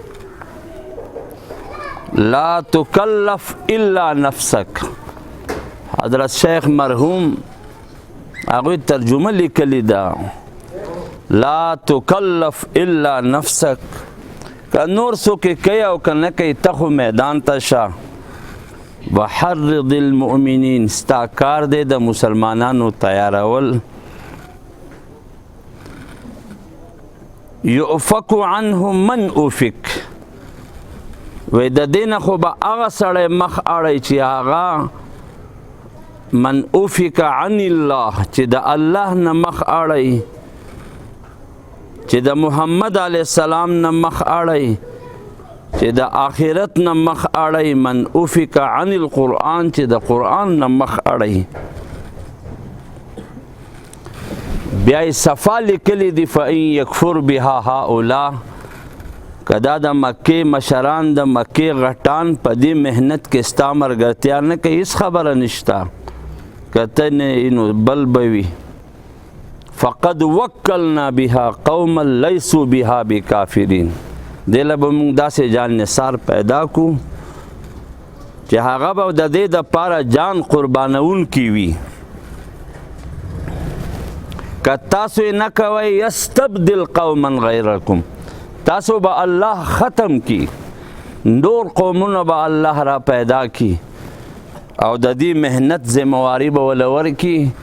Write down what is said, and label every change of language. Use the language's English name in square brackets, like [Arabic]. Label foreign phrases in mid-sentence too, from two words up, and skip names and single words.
[Arabic] لا تکلف الا نفسک [Pashto] حضرت شیخ مرحوم هغوی ترجمه لیکلی ده [Arabic] لا تکلف الا نفسک [Pashto] که نور څوک کوي او که نه کوي ته خو میدان ته شه [Arabic] وحرض المؤمنین [Pashto] ستا کار دی د مسلمانانو تیارول [Arabic] یؤفک عنه من اوفک [Pashto] وی د دینه خو به هغه سړی مخ اړی چې هغه [Arabic] من اوفک عن الله [Pashto] چې د الله نه مخ اړی چې د محمد [Arabic] علیه السلام [Pashto] نه مخ اړی چې د آخرت نه مخ اړی [Arabic] من اوفک عن القرآن [Pashto] چې د قرآن نه مخ اړی بیا یې صفا لیکلی دي [Arabic] فإن یکفر بها هؤلاء [Pashto] کدا د مکې مشران د مکې غټان په دې محنت کې ستا ملګرتیا نه کوي هېڅ خبره نشته که ته نه نو بل به وي [Arabic] فقد وکلنا بها قوما لیسوا بها بکافرین [Pashto] دې له به موږ داسې جان نثار پیدا کړو چې هغه به د دې دپاره جان قربانونکي وي که تاسو یې نه کوئ [Arabic] یستبدل قوما غیرکم [Pashto] تاسو به الله ختم کی نور قومونه به الله را پیدا کی او د دې محنت ذمواري به ول ورکي